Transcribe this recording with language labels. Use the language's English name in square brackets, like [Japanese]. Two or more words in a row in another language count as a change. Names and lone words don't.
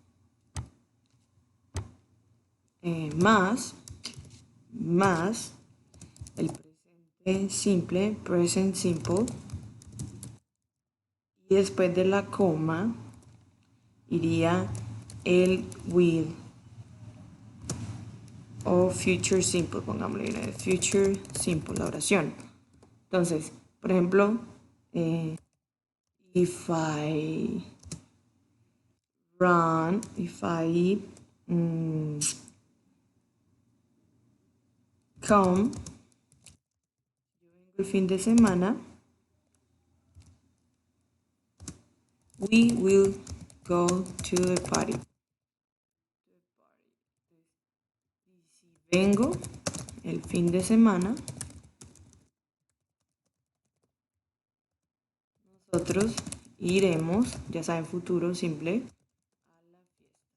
[Spanish] Más el presente simple, [English] present simple, [Spanish] y después de la coma iría el will o [English] future simple, [Spanish] pongámosle [English] future simple, [Spanish] la oración. Entonces, por ejemplo, [English] if I run, if I come, [Spanish] yo vengo el fin de semana, [English] we will go to the party. [Spanish] Y si vengo el fin de semana, nosotros iremos, ya saben, futuro simple, a la fiesta.